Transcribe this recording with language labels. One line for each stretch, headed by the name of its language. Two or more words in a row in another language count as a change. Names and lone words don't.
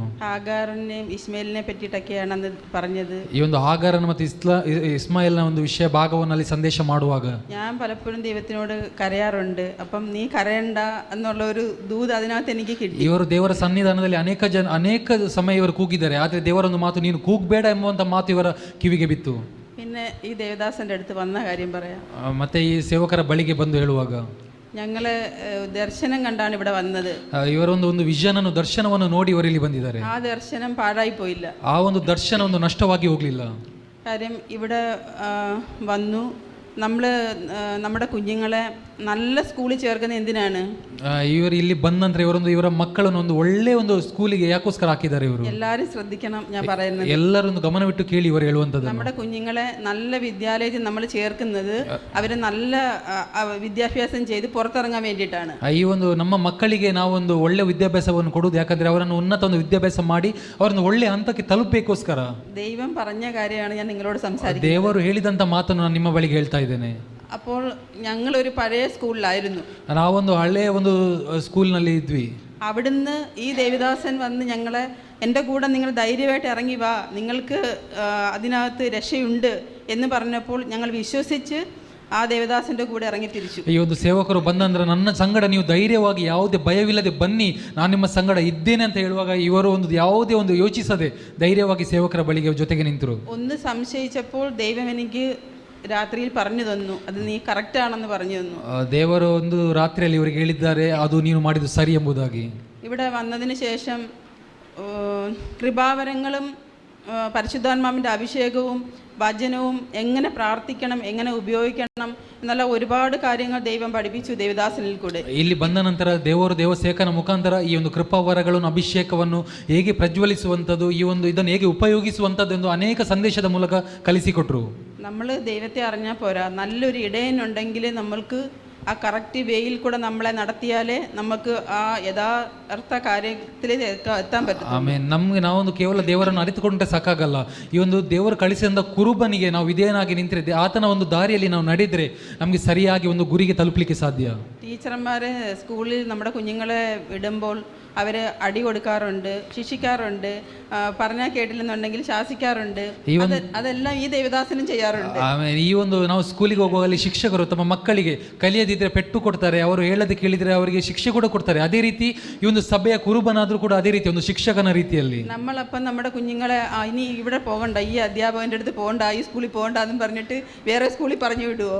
Malayalam: ಹಾಗಾರನೆ ಇಸ್ಮಾಯಿಲ್നെ പറ്റിയിട്ടൊക്കെയാണ് അന്ന് പറഞ്ഞത്.
Kannada: ಈ ಒಂದು ಹಾಗಾರನ ಮತ್ತು ಇಸ್ಮಾಯಿಲ್ನ ಒಂದು ವಿಷಯ ಭಾಗವನ್ನು ಅಲ್ಲಿ ಸಂದೇಶ ಮಾಡುವಾಗ
Malayalam: ഞാൻ പലപ്പോഴും ദൈവത്തിനോട് കരയാറുണ്ട്. അപ്പം നീ കരയണ്ട എന്നുള്ള ഒരു ദൂത് അതിനകത്ത് എനിക്ക് കിട്ടി.
Kannada: ಇವರು ದೇವರ ಸನ್ನಿಧಾನದಲ್ಲಿ ಅನೇಕ ಸಮಯ ಇವರು ಕೂಗಿದ್ದಾರೆ, ಆದರೆ ದೇವರೊಂದು ಮಾತು ನೀನು ಕೂಗಬೇಡ ಎಂಬುವಂಥ ಮಾತು ಇವರ ಕಿವಿಗೆ ಬಿತ್ತು.
Malayalam: പിന്നെ ഈ ദേവദാസന്റെ അടുത്ത് വന്ന കാര്യം പറയാം.
Kannada: ಮತ್ತೆ ಈ ಸೇವಕರ ಬಳಿಗೆ ಬಂದು ಹೇಳುವಾಗ,
Malayalam: ഞങ്ങള് ദർശനം കണ്ടാണ് ഇവിടെ വന്നത്.
Kannada: ಇವರೊಂದು ವಿಷನ್ ಅನ್ನು ದರ್ಶನವನ್ನು ನೋಡಿ ಇವರಲ್ಲಿ ಬಂದಿದ್ದಾರೆ.
Malayalam: ആ ദർശനം പാഴായി പോയില്ല.
Kannada: ಆ ಒಂದು ದರ್ಶನ ಒಂದು ನಷ್ಟವಾಗಿ ಹೋಗಲಿಲ್ಲ.
Malayalam: കാര്യം ഇവിടെ വന്നു നമ്മൾ നമ്മുടെ കുഞ്ഞുങ്ങളെ നല്ല ಸ್ಕೂಲಿಗೆ ചേർക്കുന്ന എന്തിനാണ്?
Kannada: ಇವರು ಇಲ್ಲಿ ಬಂದ ನಂತರ ಇವರ ಮಕ್ಕಳನ್ನು ಒಂದು ಒಳ್ಳೆ ಒಂದು ಸ್ಕೂಲಿಗೆ ಯಾಕೋಸ್ಕರ ಹಾಕಿದ್ದಾರೆ ಇವರು.
Malayalam: എല്ലാവരും ശ്രദ്ധിക്കണം ഞാൻ പറയുന്നത്.
Kannada: ಎಲ್ಲರೊಂದು ಗಮನವಿಟ್ಟು ಕೇಳಿ ಇವರು ಹೇಳುವಂಥದ್ದು.
Malayalam: നമ്മുടെ കുഞ്ഞുങ്ങളെ നല്ല വിദ്യാലയത്തിൽ നമ്മൾ ചേർക്കുന്നത് അവരെ നല്ല വിദ്യാഭ്യാസം ചെയ്ത് പുറത്തിറങ്ങാൻ വേണ്ടിയിട്ടാണ്.
Kannada: ಈ ಒಂದು ನಮ್ಮ ಮಕ್ಕಳಿಗೆ ನಾವೊಂದು ಒಳ್ಳೆ ವಿದ್ಯಾಭ್ಯಾಸವನ್ನು ಕೊಡುವುದು ಯಾಕಂದ್ರೆ ಅವರನ್ನು ಉನ್ನತ ಒಂದು ವಿದ್ಯಾಭ್ಯಾಸ ಮಾಡಿ ಅವರನ್ನು ಒಳ್ಳೆ ಹಂತಕ್ಕೆ ತಲುಪಬೇಕೋಸ್ಕರ.
Malayalam: ദൈവം പറഞ്ഞ കാര്യമാണ് ഞാൻ നിങ്ങളോട് സംസാരിക്കുന്നത്.
Kannada: ದೇವರು ಹೇಳಿದಂಥ ಮಾತನ್ನು ನಾನು ನಿಮ್ಮ ಬಳಿಗೆ ಹೇಳ್ತಾ ಇದ್ದೇನೆ.
Malayalam: അപ്പോൾ ഞങ്ങളൊരു പഴയ സ്കൂളിലായിരുന്നു.
Kannada: ನಾವೊಂದು ಹಳೆಯ ಒಂದು ಸ್ಕೂಲ್ನಲ್ಲಿ ಇದ್ವಿ.
Malayalam: അവിടുന്ന് ഈ ദേവദാസൻ വന്ന് ഞങ്ങളെ, എൻ്റെ കൂടെ നിങ്ങൾ ധൈര്യമായിട്ട് ഇറങ്ങി വാ, നിങ്ങൾക്ക് അതിനകത്ത് രക്ഷയുണ്ട് എന്ന് പറഞ്ഞപ്പോൾ ഞങ്ങൾ വിശ്വസിച്ച് ആ ദേവദാസന്റെ കൂടെ ഇറങ്ങി തിരിച്ചു.
Kannada: ಈ ಒಂದು ಸೇವಕರು ಬಂದಂದ್ರೆ ನನ್ನ ಸಂಗಡ ನೀವು ಧೈರ್ಯವಾಗಿ ಯಾವುದೇ ಭಯವಿಲ್ಲದೆ ಬನ್ನಿ, ನಾನು ನಿಮ್ಮ ಸಂಗಡ ಇದ್ದೇನೆ ಅಂತ ಹೇಳುವಾಗ ಇವರು ಒಂದು ಯಾವುದೇ ಒಂದು ಯೋಚಿಸದೆ ಧೈರ್ಯವಾಗಿ ಸೇವಕರ ಬಳಿಗೆ ಜೊತೆಗೆ ನಿಂತರು.
Malayalam: ഒന്ന് സംശയിച്ചപ്പോൾ ദൈവം എനിക്ക് രാത്രിയിൽ പറഞ്ഞു തന്നു, അത് നീ കറക്റ്റ് ആണെന്ന് പറഞ്ഞു തന്നു.
Kannada: ದೇವರು ಒಂದು ರಾತ್ರಿಯಲ್ಲಿ ಇವರಿಗೆ ಹೇಳಿದ್ದಾರೆ, ಅದು ನೀನು ಮಾಡಿದ್ದು ಸರಿ ಎಂಬುದಾಗಿ.
Malayalam: ഇവിടെ വന്നതിന് ശേഷം കൃപാവരങ്ങളും പരിശുദ്ധാത്മാവിൻ്റെ അഭിഷേകവും വചനവും എങ്ങനെ പ്രാർത്ഥിക്കണം, എങ്ങനെ ഉപയോഗിക്കണം എന്നുള്ള ഒരുപാട് കാര്യങ്ങൾ ദൈവം പഠിപ്പിച്ചു ദേവദാസനിൽ കൂടെ.
Kannada: ಇಲ್ಲಿ ಬಂದ ನಂತರ ದೇವಸೇವಕನ ಮುಖಾಂತರ ಈ ಒಂದು ಕೃಪಾವರಗಳನ್ನು ಅಭಿಷೇಕವನ್ನು ಹೇಗೆ ಪ್ರಜ್ವಲಿಸುವಂಥದ್ದು, ಈ ಒಂದು ಇದನ್ನು ಹೇಗೆ ಉಪಯೋಗಿಸುವಂಥದ್ದು ಎಂದು ಅನೇಕ ಸಂದೇಶದ ಮೂಲಕ ಕಲಿಸಿಕೊಟ್ರು.
Malayalam: നമ്മൾ ദൈവത്തെ അറിഞ്ഞാൽ പോരാ, നല്ലൊരു ഇടയനുണ്ടെങ്കിൽ നമ്മൾക്ക് ആ കറക്റ്റ് വേയിൽ കൂടെ നമ്മളെ നടത്തിയാലേ നമുക്ക് ആ യഥാർത്ഥ കാര്യത്തിൽ എത്താൻ പറ്റും.
Kannada: ಆಮೇಲೆ ನಮಗೆ ನಾವೊಂದು ಕೇವಲ ದೇವರನ್ನು ಅರಿತುಕೊಂಡ್ರೆ ಸಾಕಾಗಲ್ಲ. ಈ ಒಂದು ದೇವರು ಕಳಿಸಿದ ಕುರುಬನಿಗೆ ನಾವು ವಿಧೇಯನಾಗಿ ನಿಂತಿದ್ರೆ ಆತನ ಒಂದು ದಾರಿಯಲ್ಲಿ ನಾವು ನಡೆದ್ರೆ ನಮಗೆ ಸರಿಯಾಗಿ ಒಂದು ಗುರಿಗೆ ತಲುಪಲಿಕ್ಕೆ ಸಾಧ್ಯ.
Malayalam: ടീച്ചർമാർ സ്കൂളിൽ നമ്മുടെ കുഞ്ഞുങ്ങളെ വിടുമ്പോൾ അവർ അടി കൊടുക്കാറുണ്ട്, ശിക്ഷിക്കാറുണ്ട്, പറഞ്ഞാൽ കേട്ടില്ലെന്നുണ്ടെങ്കിൽ ശാസിക്കാറുണ്ട്. അതെല്ലാം ഈ ದೇವದಾಸനും ചെയ്യാറുണ്ട്.
Kannada: ಈ ಒಂದು ನಾವು ಸ್ಕೂಲಿಗೆ ಹೋಗುವಾಗಲಿ ಶಿಕ್ಷಕರು ತಮ್ಮ ಮಕ್ಕಳಿಗೆ ಕಲಿಯದಿದ್ರೆ ಪೆಟ್ಟು ಕೊಡ್ತಾರೆ, ಅವರು ಹೇಳದೆ ಕೇಳಿದ್ರೆ ಅವರಿಗೆ ಶಿಕ್ಷೆ ಕೂಡ ಕೊಡ್ತಾರೆ. ಅದೇ ರೀತಿ ಈ ಒಂದು ಸಭೆಯ ಕುರುಬನಾದ್ರೂ ಕೂಡ ಅದೇ ರೀತಿ ಒಂದು ಶಿಕ್ಷಕನ ರೀತಿಯಲ್ಲಿ
Malayalam: നമ്മളപ്പം നമ്മുടെ കുഞ്ഞുങ്ങളെ ഇനി ഇവിടെ പോകണ്ട, ഈ അധ്യാപകന്റെ അടുത്ത് പോകണ്ട, ഈ സ്കൂളിൽ പോകണ്ട എന്ന് പറഞ്ഞിട്ട് വേറെ ಸ್ಕೂಲಿಗೆ പറഞ്ഞു ವಿಡುವೋ?